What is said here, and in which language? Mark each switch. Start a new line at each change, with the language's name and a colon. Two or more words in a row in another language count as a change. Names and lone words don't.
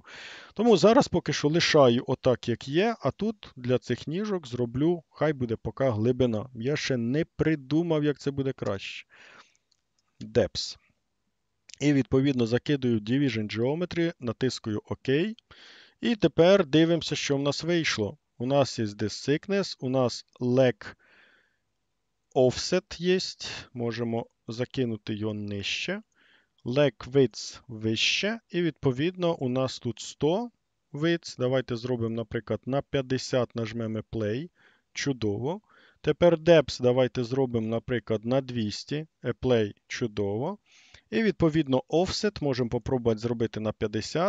Ukrainian: Тому зараз поки що лишаю отак, як є, а тут для цих ніжок зроблю, хай буде поки глибина. Я ще не придумав, як це буде краще. Depth. І відповідно закидую
English: Division Geometry,
Ukrainian: натискаю ОК. І тепер дивимося, що в нас вийшло. У нас є
English: this thickness,
Ukrainian: у нас
English: leg offset
Ukrainian: є. Можемо закинути його нижче.
English: Leg width
Ukrainian: вище. І відповідно у нас тут 100 width. Давайте зробимо, наприклад, на 50 нажмемо Play. Чудово. Тепер depth давайте зробимо, наприклад, на 200. Apply. Чудово. І відповідно offset можемо попробувати зробити на 50.